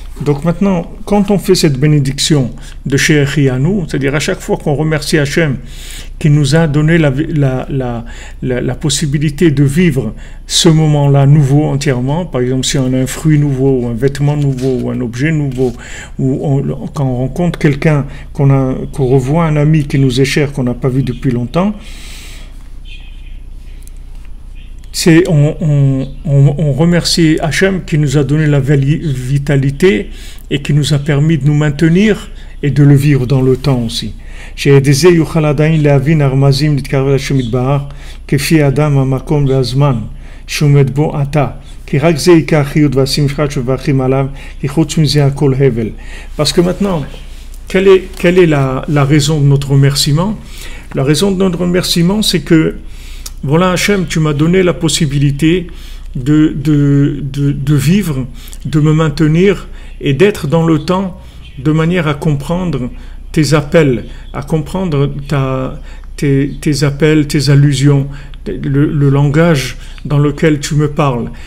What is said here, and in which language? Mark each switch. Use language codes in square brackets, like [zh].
[fr] Donc maintenant, quand on fait cette bénédiction de Shehechianu, c'est-à-dire à chaque fois qu'on remercie Hachem qui nous a donné la possibilité de vivre ce moment-là nouveau entièrement, par exemple si on a un fruit nouveau, ou un vêtement nouveau, ou un objet nouveau, ou quand on rencontre quelqu'un, qu'on revoit un ami qui nous est cher, qu'on n'a pas vu depuis longtemps, on remercie Hachem qui nous a donné la vitalité et qui nous a permis de nous maintenir et de le vivre dans le temps aussi. [he] שידי יוכל עדיין להבין הרמזים להתקרב אל השם יתברך כפי האדם, המקום והזמן שעומד בו עתה. כי רק זה עיקר החיות והשמחה שמברכים עליו, כי חוץ מזה הכל הבל. [fr] Parce que maintenant, quelle est la raison de notre remerciement? La raison de notre remerciement, c'est que, voilà Hachem, tu m'as donné la possibilité de vivre, de me maintenir et d'être dans le temps de manière à comprendre tes appels, à comprendre tes appels, tes allusions, le langage dans lequel tu me parles.